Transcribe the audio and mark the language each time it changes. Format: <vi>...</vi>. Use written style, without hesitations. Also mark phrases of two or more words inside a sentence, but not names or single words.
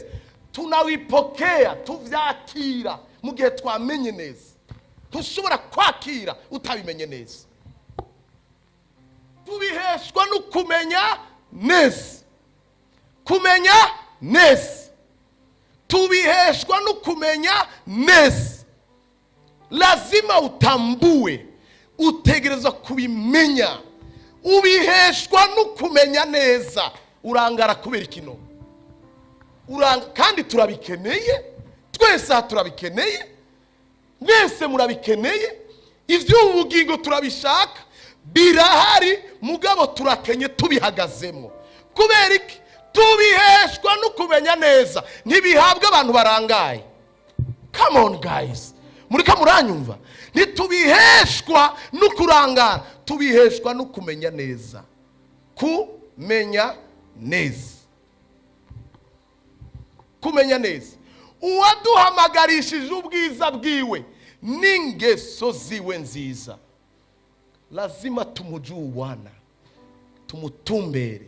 <rn>Tunawipokea, tuvyakira mu gihe twamenye neza. Tushobora kwakira utabimenye neza. Tubiheshwa no kumenya neza. Kumenya neza. Tubiheshwa no kumenya neza.</rn> <sw>Lazima utambue,</sw> <rn>utegereza kubimenya. Ubiheshwa no kumenya neza. Urangara kubera ikino. Kandi turabikeneye, twese turabikeneye, mwese murabikeneye. Ivy'ubugingo turabishaka, birahari, mugabo turakenye tubihagazemo. Kubera iki? Tubiheshwa no kumenya neza. Ntibihabwa abantu barangaye.</rn> <en>Come on guys,</en> <rn>murika muranyumva? Ntitubiheshwa no kurangara, tubiheshwa no kumenya neza. Kumenya neza. Kumenya neza. Uwaduhamagarishije ubwiza bwiwe n'ingeso ziwe nziza,</rn> <sw>lazima tumujuwana,</sw> <rn>tumutumbere.</rn>